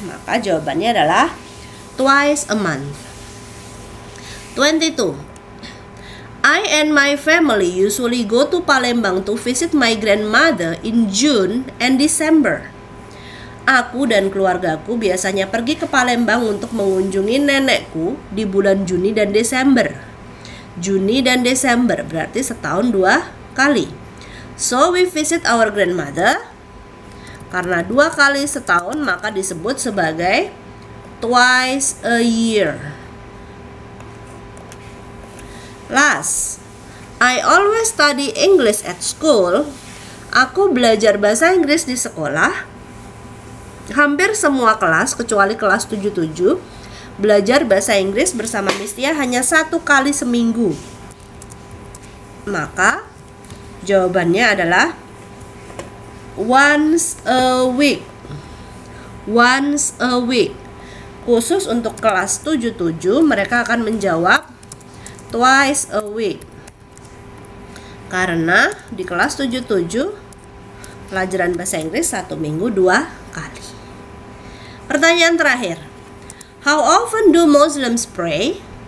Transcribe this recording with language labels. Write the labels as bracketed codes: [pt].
[id] Maka jawabannya adalah [en] twice a month. [id] 22. [en] I and my family usually go to Palembang to visit my grandmother in June and December. [id] Aku dan keluargaku biasanya pergi ke Palembang untuk mengunjungi nenekku di bulan Juni dan Desember. Juni dan Desember berarti setahun 2 kali. [en] So we visit our grandmother. [id] Karena 2 kali setahun maka disebut sebagai [en] twice a year. Last, I always study English at school. [id] Aku belajar bahasa Inggris di sekolah. Hampir semua kelas kecuali kelas 77 belajar bahasa Inggris bersama Miss Tia hanya 1 kali seminggu. Maka jawabannya adalah [en] once a week. Once a week. [id] Khusus untuk kelas 77 mereka akan menjawab [en] twice a week. [id] Karena di kelas 77 pelajaran bahasa Inggris 1 minggu 2 kali. Pertanyaan terakhir. [en] How often do Muslims pray?